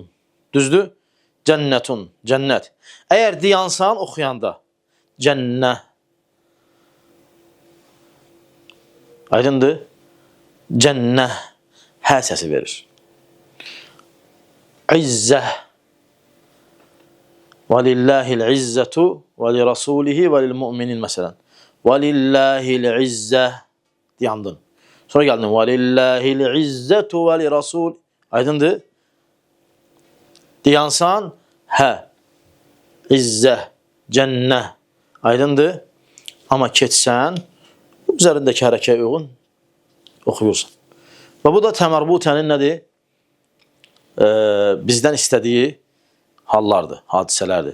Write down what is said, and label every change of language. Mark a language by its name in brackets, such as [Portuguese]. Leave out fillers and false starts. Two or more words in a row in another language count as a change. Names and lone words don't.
[Azerbaijani] Düzdür? Cənnətun, cənnət. Əgər dayansan oxuyanda, cənnə. Aydındır? Cənnə, hə səsi verir. İzzəh. [Arabic] وَلِلَّهِ الْعِزَّةُ وَلِرَسُولِهِ وَلِلْمُؤْمِنِينَ məsələn. وَلِلَّهِ الْعِزَّةُ deyandın. [Azerbaijani] Sonra gəldin. [Arabic] وَلِلَّهِ الْعِزَّةُ وَلِرَسُولِ Aydındır? [Azerbaijani] Deyansan, hə. İzzəh, cənnə. Aydındır? Amma keçsən, üzərindəki hərəkəyə uyğun oxuyursan. Və bu da təmərbutənin nədir? Bizdən istədiyi hallardır, hadisələrdir.